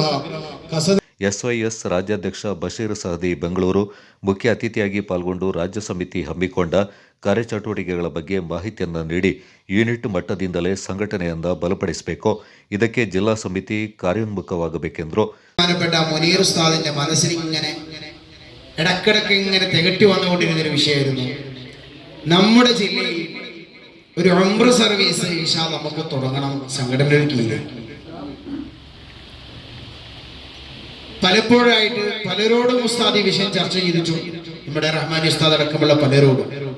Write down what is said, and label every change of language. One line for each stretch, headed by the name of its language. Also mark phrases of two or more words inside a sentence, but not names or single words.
Kannada: ಎಸ್ವೈಎಸ್ ರಾಜ್ಯಾಧ್ಯಕ್ಷ ಬಶೀರ್ ಸಹದಿ ಬೆಂಗಳೂರು ಮುಖ್ಯ ಅತಿಥಿಯಾಗಿ ಪಾಲ್ಗೊಂಡು ರಾಜ್ಯ ಸಮಿತಿ ಹಮ್ಮಿಕೊಂಡ ಕಾರ್ಯಚಟುವಟಿಕೆಗಳ ಬಗ್ಗೆ ಮಾಹಿತಿಯನ್ನು ನೀಡಿ ಯೂನಿಟ್ ಮಟ್ಟದಿಂದಲೇ ಸಂಘಟನೆಯಿಂದ ಬಲಪಡಿಸಬೇಕು, ಇದಕ್ಕೆ ಜಿಲ್ಲಾ ಸಮಿತಿ ಕಾರ್ಯೋನ್ಮುಖವಾಗಬೇಕೆಂದರು.
Malayalam: മുനീർ ഉസ്താദിന്റെ മനസ്സിൽ ഇടക്കിടക്ക് തികട്ടി വന്നുകൊണ്ടിരുന്നൊരു വിഷയമായിരുന്നു. നമ്മുടെ ജില്ലയിൽ ഒരു ഉംറ സർവീസ് ഇൻഷാ നമുക്ക് തുടങ്ങണം സംഘടനയുടെ കീഴിൽ. പലപ്പോഴായിട്ട് പലരോടും ഉസ്താദ് ഈ വിഷയം ചർച്ച ചെയ്തിട്ടും നമ്മുടെ റഹ്മാനി ഉസ്താദ് അടക്കമുള്ള പലരോടും.